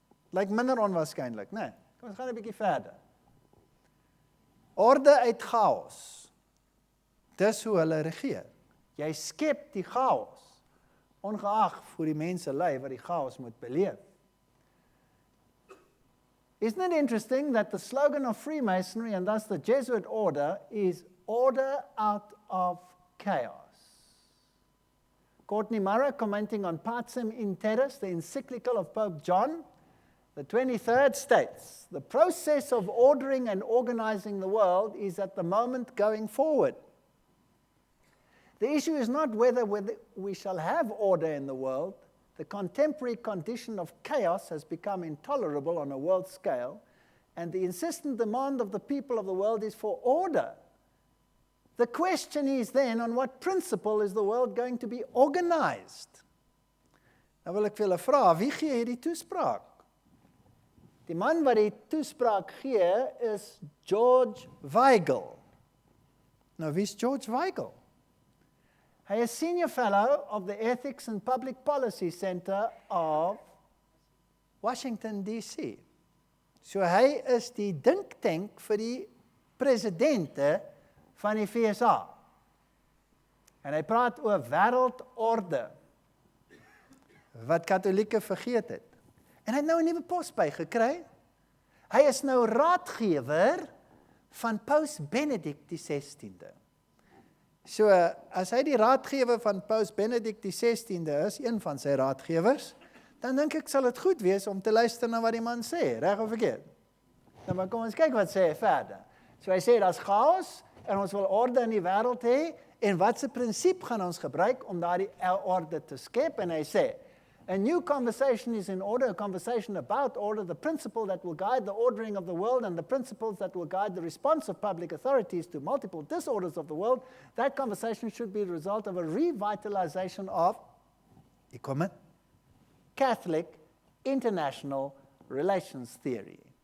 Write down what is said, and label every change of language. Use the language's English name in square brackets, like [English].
[Afrikaans] Lyk minder onwaarskynlik, né? Kom ons gaan 'n bietjie verder. Orde uit chaos. Dis hoe hulle regeer. Jy skep die chaos, ongeag hoe die mense ly wat die chaos moet beleef. [English] Isn't it interesting that the slogan of Freemasonry and thus the Jesuit order is order out of chaos? Courtney Murray, commenting on Pacem in Terris, the encyclical of Pope John, the 23rd states, the process of ordering and organizing the world is at the moment going forward. The issue is not whether we shall have order in the world. The contemporary condition of chaos has become intolerable on a world scale, and the insistent demand of the people of the world is for order. The question is then, on what principle is the world going to be organized? [Afrikaans] Nou wil ek vir julle vra, wie gee hierdie toespraak? Die man wat die toespraak gee is George Weigel. Nou, wie is George Weigel? Hy is [English] Senior Fellow of the Ethics and Public Policy Center of Washington, D.C. [Afrikaans] So hy is die dinktank vir die presidente van die VSA. En hy praat oor wêreldorde wat Katolieke vergeet het. En hy het nou 'n nuwe pos bygekry. Hy is nou raadgewer van Paus Benedict die 16de. So, as hy die raadgewer van Paus Benedict die 16de is, een van sy raadgewers, dan dink ek sal dit goed wees om te luister na wat die man sê, reg of verkeerd. Nou, maar kom ons kyk wat sê hy verder. So hy sê, daar's chaos, en ons wil orde in die wêreld hê, en wat se prinsip gaan ons gebruik om daardie orde te skep? En hy sê, [English] a new conversation is in order, a conversation about order, the principle that will guide the ordering of the world and the principles that will guide the response of public authorities to multiple disorders of the world. That conversation should be the result of a revitalization of Catholic international relations theory.